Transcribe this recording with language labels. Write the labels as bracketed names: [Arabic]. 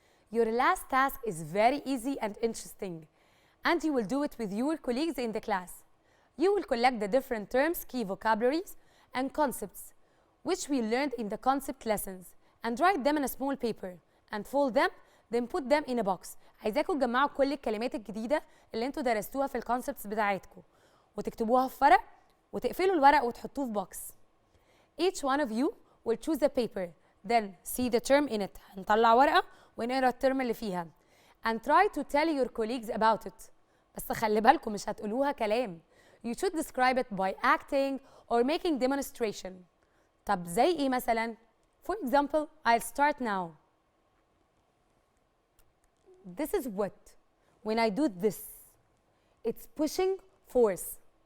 [English] Your last task is very easy and interesting, and you will do it with your colleagues in the class. You will collect the different terms, key vocabularies, and concepts which we learned in the concept lessons and write them in a small paper and fold them, then put them in a box. [Arabic] عايزاكم تجمعوا كل الكلمات الجديدة اللي انتوا درستوها في الكونسبتس بتاعتكم وتكتبوها في ورق وتقفلوا الورق وتحطوه في box. [English] Each one of you will choose a paper, then see the term in it. [Arabic] هنطلع ورقة ونقرا الترم اللي فيها. [English] And try to tell your colleagues about it. [Arabic] بس خلي بالكم مش هتقولوها كلام. [English] You should describe it by acting or making demonstration. [Arabic] طب زي ايه مثلا؟ [English] For example, I'll start now. This is what. When I do this, it's pushing force.